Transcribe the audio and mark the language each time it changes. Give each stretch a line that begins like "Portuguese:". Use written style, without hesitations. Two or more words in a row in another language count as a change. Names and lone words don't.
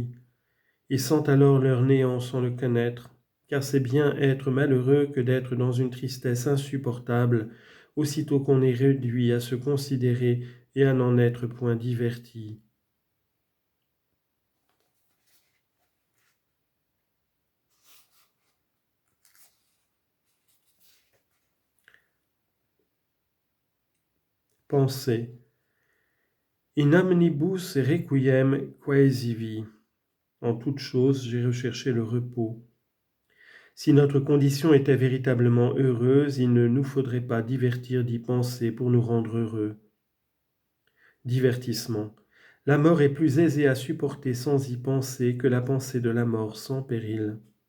French: Ils sentent alors leur néant sans le connaître, car c'est bien être malheureux que d'être dans une tristesse insupportable, aussitôt qu'on est réduit à se considérer et à n'en être point diverti. Pensez.
Latin: In omnibus requiem quaesivi.
French: En toute chose, j'ai recherché le repos. Si notre condition était véritablement heureuse, il ne nous faudrait pas divertir d'y penser pour nous rendre heureux. Divertissement. La mort est plus aisée à supporter sans y penser que la pensée de la mort sans péril.